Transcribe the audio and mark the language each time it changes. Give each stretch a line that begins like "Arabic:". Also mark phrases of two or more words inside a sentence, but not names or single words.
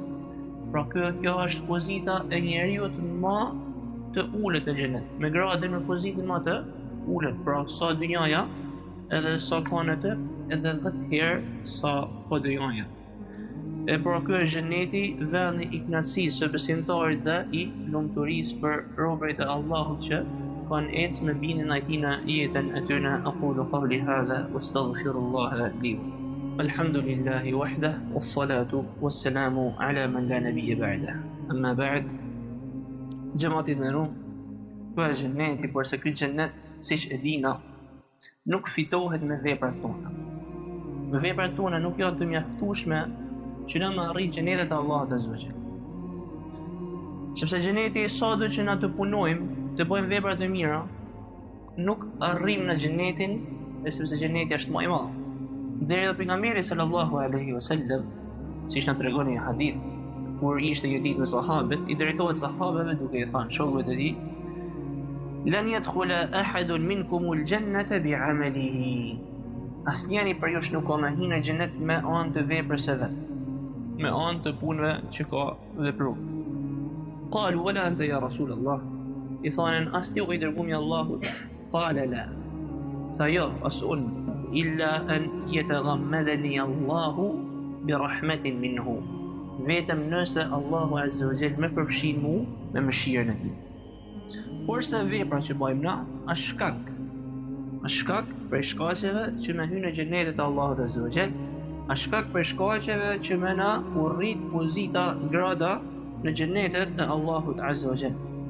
Albanian: Pra kjo është pozita e njeriu më të ulët në xhenet, me gradën me pozitën më të ulët, pra sa dynjaja edhe sa ka në të, edhe 10 herë sa po dynjaja. E pra kjo është xheneti, vendi i kënaqësisë së besimtarit dhe i lumturisë për robërit e Allahut që kanë ecë me bindjen e tina jetën e tyre.
Arabic: أقول قولي هذا وأستغفر الله لي. الحمد لله وحده والصلاة والسلام على من لا نبي بعده. أما بعد.
Albanian: Xhamati nderu, ky është xheneti, por se ky xhenet, siç e dina, nuk fitohet me veprat tona. Me veprat tona nuk janë të mjaftueshme që na më arrijë xhenetet e Allahut
Arabic: عز وجل.
Albanian: Sepse xheneti sado që na të punojmë, të bëjmë vepra të mira, nuk arrim në xhenetin, sepse xheneti është më i madh. Deri te pejgamberi
Arabic: صلى الله عليه وسلم,
Albanian: siç na tregon një hadith, kur ishte jetit me sahabët, i drejtohet sahabëve duke i thënë shokëve të tij:
Arabic: "لن يدخل أحد منكم الجنة بعمله."
Albanian: Asnjëri për ju nuk ka me hyrë në xhenet me anë të veprës së vet, me anë të punëve që ka vepruar.
Arabic: قالوا ولا أنت يا رسول الله.
Albanian: I thanën, as ti o i dërgumi Allahut?
Arabic: قال لا.
Albanian: Tha jo, as unë,
Arabic: إلا أن يتغمدني الله برحمة منه.
Albanian: Vetëm nëse Allahu
Arabic: عز وجل
Albanian: më përfshin mua me mëshirën e tij. Porse vepra që bëjmë na, është shkak për shkaqeve që na hyn në xhenetet e Allahut
Arabic: عز وجل,
Albanian: është shkak për shkaqeve që më na urrit pozita grada në xhenetet e Allahut
Arabic: عز وجل.